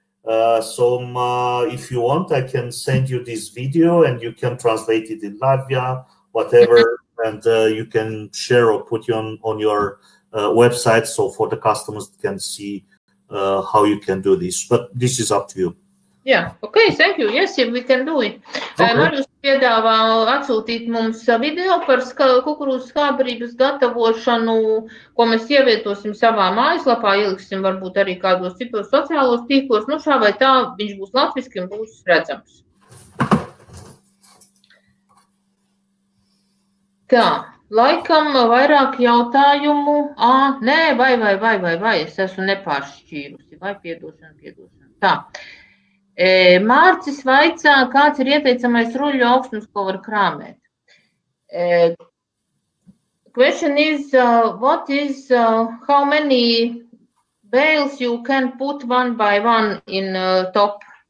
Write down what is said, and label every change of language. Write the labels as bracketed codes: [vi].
[en] If you want, I can send you this video and you can translate it in Latvia, whatever, and you can share or put it on your website, so for the customers can see how you can do this. But this is up to you. Yeah, okay, thank you. Yes, we can do it. [lv] Marius piedāvā atsūtīt mums video par kukurūzas skābbarības gatavošanu, ko mēs ievietosim savā mājaslapā, ieliksim varbūt arī kādos citos sociālos tīklos. Nu, šā vai tā viņš būs latviski un būs redzams. Tā, laikam vairāk jautājumu. Nē, vai, es esmu nepāršķīrusi. Vai piedošana. Tā. Mārcis vaicā, kāds ir ieteicamais ruļļu augstums, ko var krāmēt. [en] Question is, what is, how many bales you can put one by one in top?